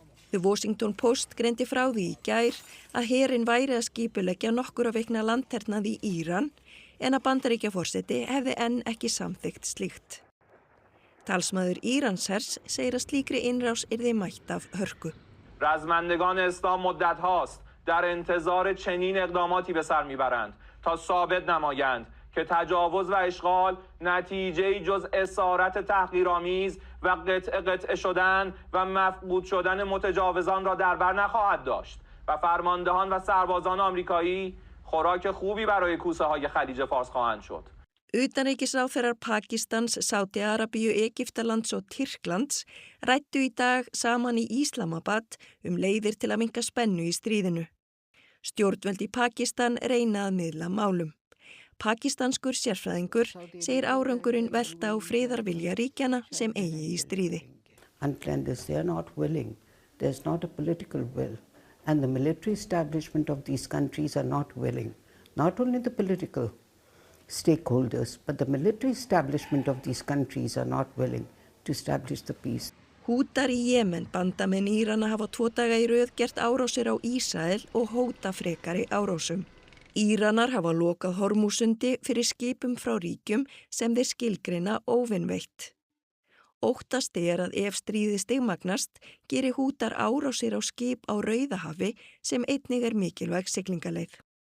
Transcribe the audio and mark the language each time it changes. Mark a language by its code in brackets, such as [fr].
[is] The Washington Post greindi frá því í gær að herinn væri að skipuleggja nokkurra vikna landhernað í Íran en að Bandaríkjaforseti hefði enn ekki samþykkt slíkt. Talsmaður Íranshers segir að slíkri innrás yrði mætt af hörku. [fa] رزمندگان اسلام مدت هاست در انتظار چنین اقداماتی به سر میبرند تا ثابت نمایند که تجاوز و اشغال نتیجه‌ای جز اسارت تحقیرآمیز و قطعه شدن و مفقود شدن متجاوزان را در بر نخواهد داشت و فرماندهان و سربازان آمریکایی خوراک خوبی برای کوسه های خلیج فارس خواهند شد. [is] Utanríkisráðherrar Pakistans, Sádi-Arabíu, Egyptalands og Tyrklands ræddu í dag saman í Islamabad leiðir til að minnka spennu í stríðinu. Stjórnvöld í Pakistan reyna að miðla málum. Pakistanskur sérfræðingur segir árangurinn velta á friðarvilja ríkjanna sem eigi í stríði. [en] Unless they are not willing, there's not a political will. And the military establishment of these countries are not willing. Not only the political stakeholders, but the military establishment of these countries are not willing to establish the peace. [is] Hútar í Jemen, bandamenn Írana hafa 2 daga í röð gert árásir á Ísrael og hóta frekari árásum. Íranar hafa lokað Hormúsundi fyrir skipum frá ríkjum sem þeir skilgreina óvinveitt. Óttast að ef stríðið stigmagnast geri Hútar árásir á skip á Rauðahafi sem einnig mikilvæg siglingaleið.